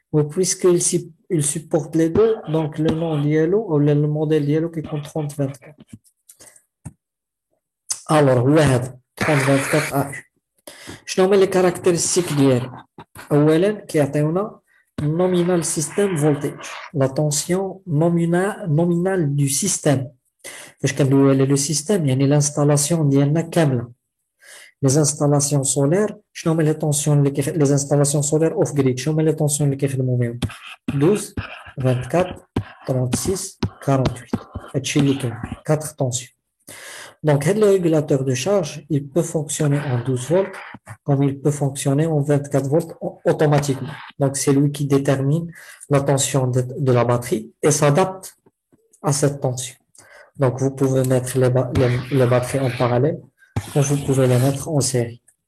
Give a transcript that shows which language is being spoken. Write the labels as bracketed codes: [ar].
[fr] Puisqu'il supporte les deux, donc le nom d'ILO ou le modèle d'ILO qui compte 30-24. Alors, واحد 3024 AU. شنو هما les caractéristiques ديالو؟ [ar] أولاً كيعطيونا [en] nominal system voltage, [fr] la tension nominale du système. [ar] فاش كندويو على le système يعني l'installation ديالنا كاملة. [fr] Les installations solaires, [ar] شنو هما [fr] les tensions les installations solaires off grid, شنو هما les tensions [ar] اللي كيخدموا بهم؟ [fr] 12, 24, 36, 48. [ar] هادشي اللي كاين 4 tensions. [fr] Donc, le régulateur de charge, il peut fonctionner en 12 volts, comme il peut fonctionner en 24 volts automatiquement. Donc, c'est lui qui détermine la tension de la batterie et s'adapte à cette tension. Donc, vous pouvez mettre les batteries en parallèle, ou vous pouvez les mettre en série.